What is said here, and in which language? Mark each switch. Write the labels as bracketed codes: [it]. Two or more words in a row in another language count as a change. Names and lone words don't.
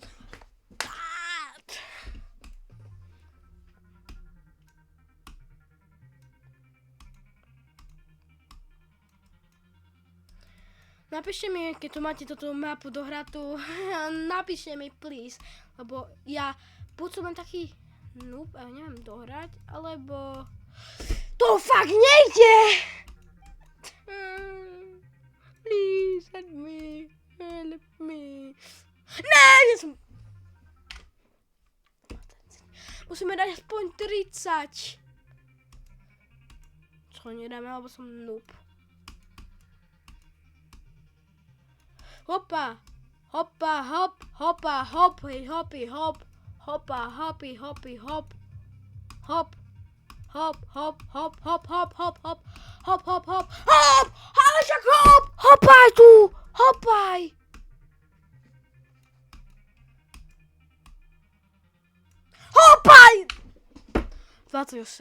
[sk] Napíšte mi, keď tu máte túto mapu dohratú, napíšte mi please, lebo ja buď som len taký noob a neviem dohrať, alebo to fakt nejde! [en] Please help me. [sk] Ne, ja som... Musíme dať aspoň 30. Čo nedáme, alebo som noob. Hopa, hopa, hop, hopa, hop, hopi, hop, hopa, hopi, hopi, hop, hop, hop, hop, hop, hop, hop, hop, hop, hop, hop, hop, hop, ale však hop, hopaj tu, hopaj. Hopaj! 28.